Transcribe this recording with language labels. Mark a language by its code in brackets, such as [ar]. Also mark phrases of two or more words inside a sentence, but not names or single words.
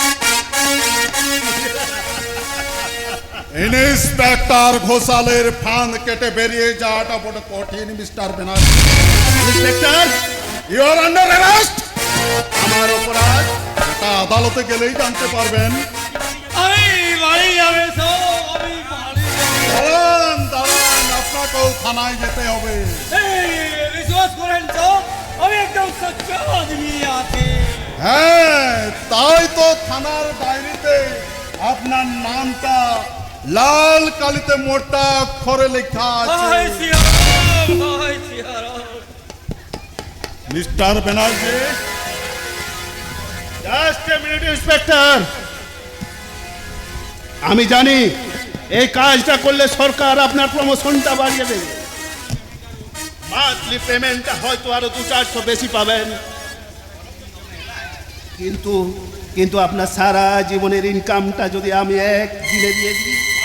[bn] ইন্সপেক্টর ঘোষালের ফান কেটে বেরিয়ে যাওয়াটা বড় কঠিন মিস্টার ব্যানার্জি। ইন্সপেক্টর, [en] you are under arrest. [bn] আমার অপরাধ এটা আদালতে গেলেই জানতে পারবেন। [hi] अभी बारी जावे सो, अभी बारी जावे। [bn] দাঁড়ান দাঁড়ান, আপনাকেও থানায় যেতে হবে। [hi] विश्वास करें तो अभी एकदम सच्चा आदमी आते। [bn] হ্যাঁ, তাই তো থানার ডায়েরিতে আপনার নামটা লাল কালিতে মোটা অক্ষরে লেখা আছে। [hi] हाय सियाराम, हाय सियाराम। [bn] মিস্টার ব্যানার্জি, [en] just a minute [bn] ইন্সপেক্টর, আমি জানি এই কাজটা করলে সরকার আপনার প্রমোশনটা বাড়িয়ে দেবে, মান্থলি পেমেন্টটা হয়তো আরো 200-400 বেশি পাবেন, কিন্তু কিন্তু আপনার সারা জীবনের ইনকামটা যদি আমি একদিনে দিয়ে দিই,